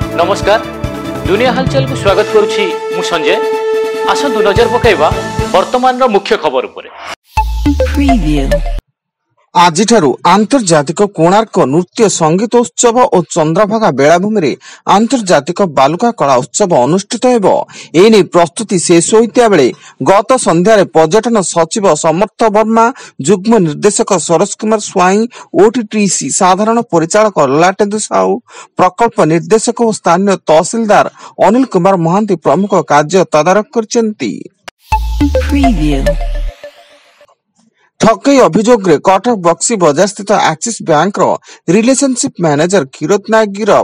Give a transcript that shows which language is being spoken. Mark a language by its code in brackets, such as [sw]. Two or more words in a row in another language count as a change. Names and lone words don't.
[or] ନମସ୍କାର ଦୁନିଆ ହାଲଚାଲକୁ ସ୍ୱାଗତ କରୁଛି ମୁଁ ସଞ୍ଜୟ। ଆସନ୍ତୁ ନଜର ପକାଇବା ବର୍ତ୍ତମାନ ମୁଖ୍ୟ ଖବର ଉପରେ। ଆଜି ଆନ୍ତର୍ଜାତିକ କୋଣାର୍କ ନୃତ୍ୟ ସଙ୍ଗୀତୋତ୍ସବ ଓ ଚନ୍ଦ୍ରଭାଗା ବେଳାଭୂମିରେ ଆନ୍ତର୍ଜାତିକ ବାଲୁକା କଳା ଉତ୍ସବ ଅନୁଷ୍ଠିତ ହେବ। ଏନେ ପ୍ରସ୍ତୁତି ଶେଷ ହୋଇଥିବା ବେଳେ ଗତ ସନ୍ଧ୍ୟାରେ ପର୍ଯ୍ୟଟନ ସଚିବ ସମର୍ଥ ବର୍ମା, ଯୁଗ୍ମ ନିର୍ଦ୍ଦେଶକ ସରୋଜ କୁମାର ସ୍ୱାଇଁ, ଓଟିଟିସି ସାଧାରଣ ପରିଚାଳକ ଲଲାଟେନ୍ଦୁ ସାହୁ, ପ୍ରକଳ୍ପ ନିର୍ଦ୍ଦେଶକ ଓ ସ୍ଥାନୀୟ ତହସିଲଦାର ଅନିଲ କୁମାର ମହାନ୍ତି ପ୍ରମୁଖ କାର୍ଯ୍ୟ ତଦାରଖ କରିଛନ୍ତି। ଠକେଇ ଅଭିଯୋଗରେ କଟକ ବକ୍ସି ବଜାର ସ୍ଥିତ ଆକ୍ସିସ ବ୍ୟାଙ୍କର [en] relationship manager [or] କିରୋତ ନାୟକ ଗିରଫ।